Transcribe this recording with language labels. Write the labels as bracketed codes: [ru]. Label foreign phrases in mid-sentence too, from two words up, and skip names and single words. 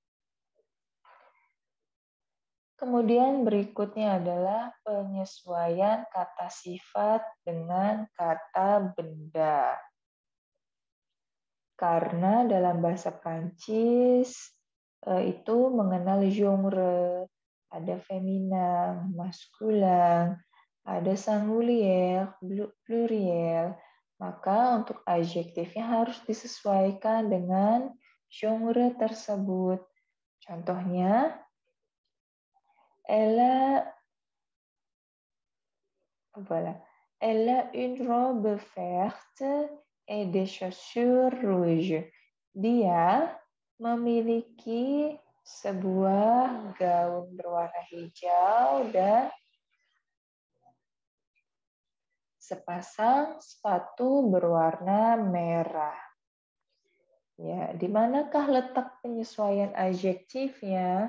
[id] Kemudian berikutnya adalah penyesuaian kata sifat dengan kata benda. Karena dalam bahasa Prancis itu mengenal genre, ada feminin, maskulin, ada [fr] singulier, pluriel. [id] Maka untuk adjektifnya harus disesuaikan dengan genre tersebut. Contohnya, [fr] elle a une robe verte et des chaussures rouges. [id] Dia memiliki sebuah gaun berwarna hijau dan sepasang sepatu berwarna merah. Ya, di manakah letak penyesuaian adjektifnya?